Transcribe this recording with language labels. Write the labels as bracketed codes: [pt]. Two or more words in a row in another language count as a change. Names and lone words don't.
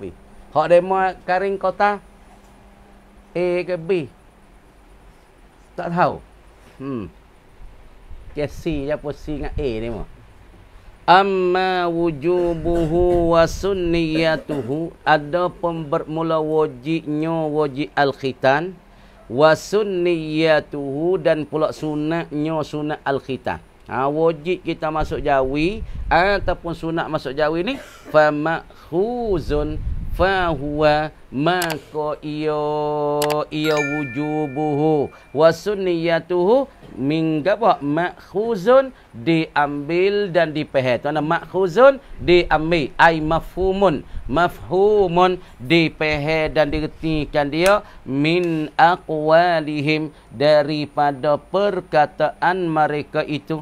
[ms] Hak demo karing kota A ke B. Tak tahu. Ke C je apa C dengan A demo. [ar] Amma wujubuhu wa sunniyatuhu, [ms] ada bermula wajibnya [ar] wajib al-khitan wa sunniyatuhu [ms] dan pula sunatnya [ar] sunat al-khitan. [ms] Wajib kita masuk jawi ataupun sunat masuk jawi ni [ar] fa makhuzun fa huwa [ms] maka ia [ar] wujubuhu wa sunniyatuhu min [ms] apa makhuzun diambil dan dipahami. Tuan makhuzun diambil [ar] ai mafhumun [ms] dipahami dan diretikan dia [ar] min aqwalihim [ms] daripada perkataan mereka itu.